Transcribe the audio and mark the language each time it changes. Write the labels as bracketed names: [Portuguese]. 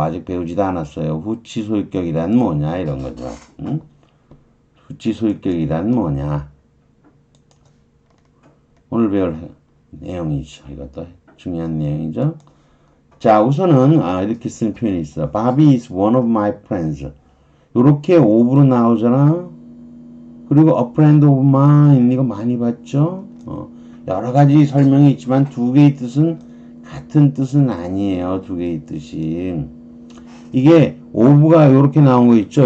[Korean] 아직 배우지도 않았어요. 후치 소유격이란 뭐냐 이런 거죠. 응? 후치 소유격이란 뭐냐 오늘 배울 내용이죠. 이것도 중요한 내용이죠. 자, 우선은 이렇게 쓰는 표현이 있어. [English] Bobby is one of my friends. [Korean] 이렇게 of로 나오잖아. 그리고 [English] a friend of mine [Korean] 이거 많이 봤죠? 여러 가지 설명이 있지만 두 개의 뜻은 같은 뜻은 아니에요. 두 개의 뜻이. 이게 of가 이렇게 나온 거 있죠?